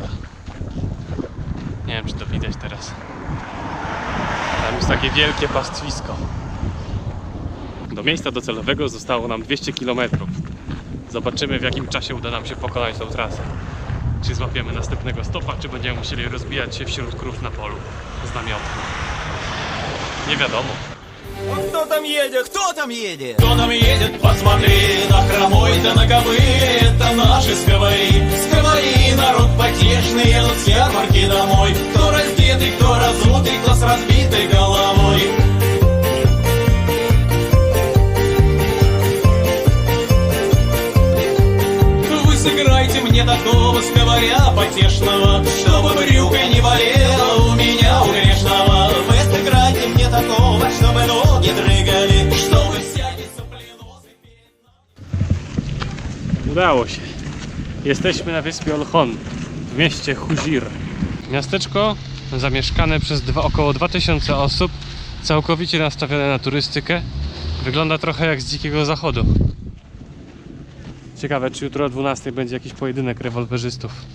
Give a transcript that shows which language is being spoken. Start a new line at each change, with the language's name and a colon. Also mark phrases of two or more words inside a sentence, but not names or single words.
Polish: Nie wiem, czy to widać teraz. Tam jest takie wielkie pastwisko. Do miejsca docelowego zostało nam 200 km. Zobaczymy, w jakim czasie uda nam się pokonać tą trasę. Czy złapiemy następnego stopa, czy będziemy musieli rozbijać się wśród krów na polu z namiotem. Nie wiadomo.
Russian: Кто там едет? Кто там едет? Кто там едет? Посмотри, на хромой-то на кобыле, это наши сковари. Сковари, народ потешный, едут с ярмарки домой. Кто раздетый, кто разутый, кто с разбитой головой. Вы сыграйте мне такого сковаря потешного, чтобы брюка не болела у меня, у грешного. Вы сыграйте мне такого, чтобы ноги дрыгали, чтобы всякий сопленосый перед нами.
Polish: Udało się. Jesteśmy na wyspie Olchon, w mieście Huzir. Miasteczko zamieszkane przez około 2000 osób, całkowicie nastawione na turystykę. Wygląda trochę jak z Dzikiego Zachodu. Ciekawe, czy jutro o 12 będzie jakiś pojedynek rewolwerzystów.